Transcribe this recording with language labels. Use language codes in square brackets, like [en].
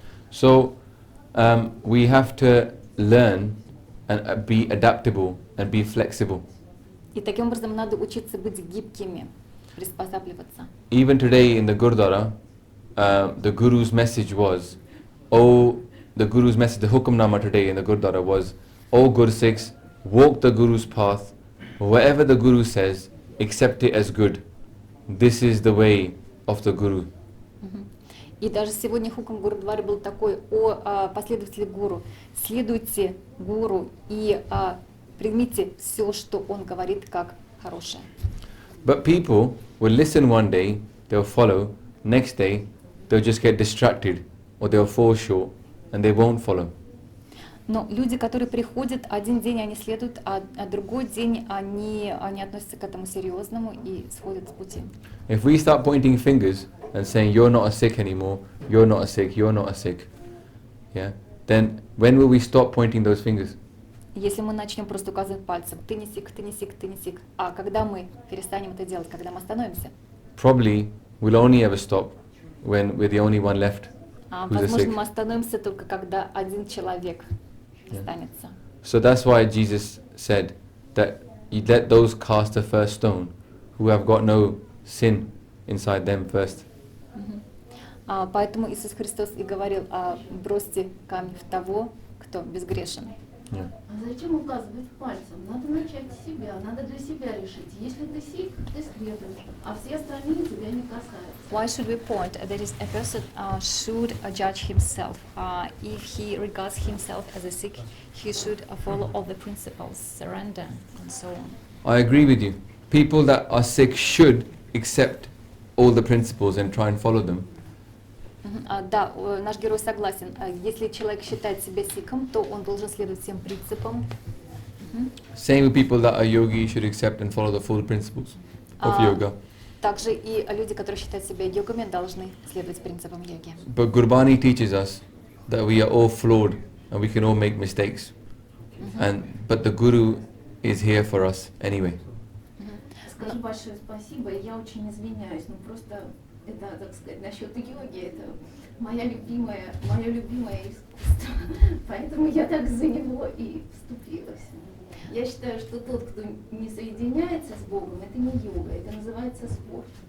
[en] So we have to learn and be adaptable and be flexible. [ru] И таким образом надо учиться быть гибкими, приспосабливаться. [en] Even today in the Gurdwara, the Guru's message was, the Hukamnama today in the Gurdwara was, O Gursikhs, walk the Guru's path, whatever the Guru says, accept it as good. This is the way of the Guru. [ru] И даже сегодня хукам Гурдвары был такой: о последователи гуру, следуйте гуру и примите все, что он говорит, как хорошее. [en] But people will listen one day, they'll follow, next day they'll just get distracted or they'll fall short and they won't follow. [ru] Но люди, которые приходят, один день они следуют, а другой день они относятся к этому серьезному и сходят с пути. [en] If we start pointing fingers and saying you're not a Sikh anymore, you're not a Sikh, you're not a Sikh, yeah, then when will we stop pointing those fingers? [ru] Если мы начнем просто указывать пальцем, ты не сик, ты не сик, ты не сик, а когда мы перестанем это делать, когда мы остановимся? [en] Probably we'll only ever stop when we're the only one left who's a [ru] Возможно, [en] Sikh. [ru] мы остановимся только когда один человек останется. [en] So that's why Jesus said that you let those cast the first stone who have got no sin inside them first. [ru] Поэтому Иисус Христос и говорил: бросьте камень в того, кто безгрешен. [en] Yeah. [ru] А зачем указывать пальцем? Надо начать с себя, надо для себя решить. Если ты сикх, ты следуешь, а все остальные тебя не касаются. [en] Why should we point? That is, a person should judge himself. If he regards himself as a Sikh, he should follow all the principles, surrender, and so on. I agree with you. People that are Sikh should accept all the principles and try and follow them. [ru] Да, наш герой согласен. Если человек считает себя сикхом, то он должен следовать всем принципам. [en] Same with people that are yogi should accept and follow the full principles of yoga. [ru] Также и люди, которые считают себя йогами, должны следовать принципам йоги. [en] But Gurbani teaches us that we are all flawed and we can all make mistakes. But the Guru is here for us anyway. [ru] Скажу большое спасибо, я очень извиняюсь, но просто это, так сказать, насчет йоги, это мое любимое искусство, поэтому я так за него и вступилась. Я считаю, что тот, кто не соединяется с Богом, это не йога, это называется спорт.